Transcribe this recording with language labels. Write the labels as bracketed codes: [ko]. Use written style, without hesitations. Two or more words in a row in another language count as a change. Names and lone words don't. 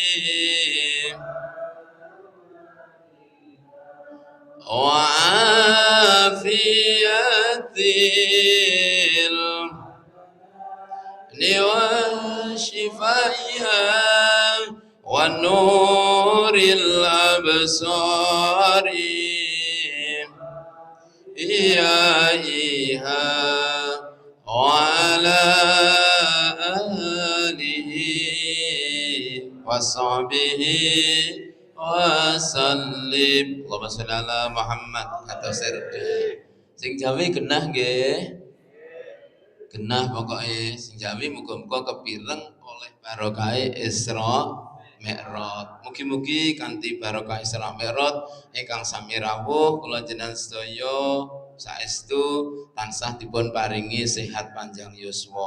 [ar] وعافية وشفائها ونور الأبصار إياها وعلى آله وصحبه wasallim. اللهم صل على محمد [jv] atau sing Jawi genah nggih. Genah pokoke sing Jawi muga-muga kepireng oleh barokah Isra Mi'raj. Mugi-mugi kanthi barokah Isra Mi'raj ingkang sami rawuh kula jenengan sedaya saestu tansah dipun paringi sehat panjang yuswa.